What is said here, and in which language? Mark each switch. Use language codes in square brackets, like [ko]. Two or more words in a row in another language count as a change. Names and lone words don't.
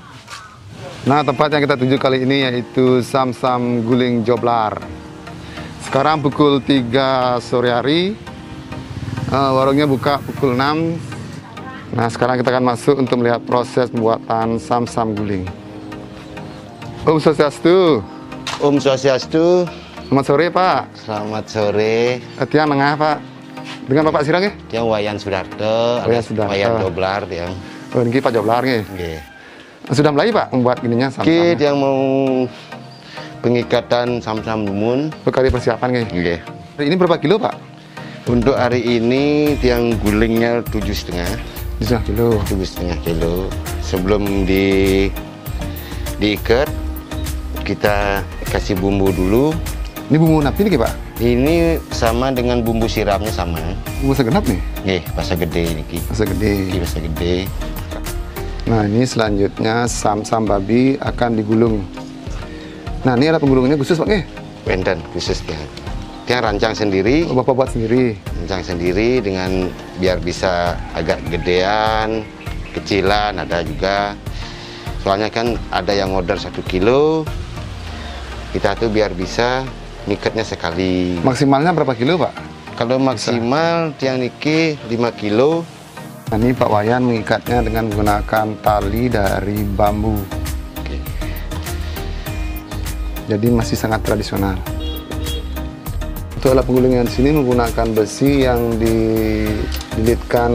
[id] Nah, tempat yang kita tuju kali ini yaitu sam-sam guling Joblar. Sekarang pukul 3 sore hari. Warungnya buka pukul 6. Nah, sekarang kita akan masuk untuk melihat proses pembuatan sam-sam guling. Om Swastiastu. Om Swastiastu. Selamat sore, Pak. Selamat sore. Tiang Nengah, Pak. Dengan Bapak Sirang ya? Tiang Wayan Sudarto. Wayan Sudarto. Wayan Joblar tiang. Oh, ini Pak Joblar nih. Nggih. Sudah mulai, Pak, membuat gininya sam-sam. Yang mau pengikatan sam-sam lumun. Kali persiapan nih. Nggih. Ini berapa kilo, Pak? Untuk hari ini tiang gulingnya 7,5. 7,5 kilo. 7,5 kilo. Sebelum diikat, kita kasih bumbu dulu. Ini bumbu napi nih, Pak? Ini sama dengan bumbu siramnya sama. Bumbu segenap nih? [ban] Nggih, basa gede niki. Basa gede. Niki basa gede. [id] Nah, ini selanjutnya sam-sam babi akan digulung. Nah, ini ada penggulungannya khusus, Pak, nih? Wenden khusus tiang. Tiang rancang sendiri. Oh, Bapak buat sendiri? Rancang sendiri dengan biar bisa agak gedean, kecilan ada juga. Soalnya kan ada yang order 1 kilo. Kita tuh biar bisa ngikatnya sekali. Maksimalnya berapa kilo, Pak? Kalau maksimal [ban] tiang niki [id] 5 kilo. Nah, ini Pak Wayan mengikatnya dengan menggunakan tali dari bambu. Oke. Jadi masih sangat tradisional. Untuk alat penggulungan di sini menggunakan besi yang dililitkan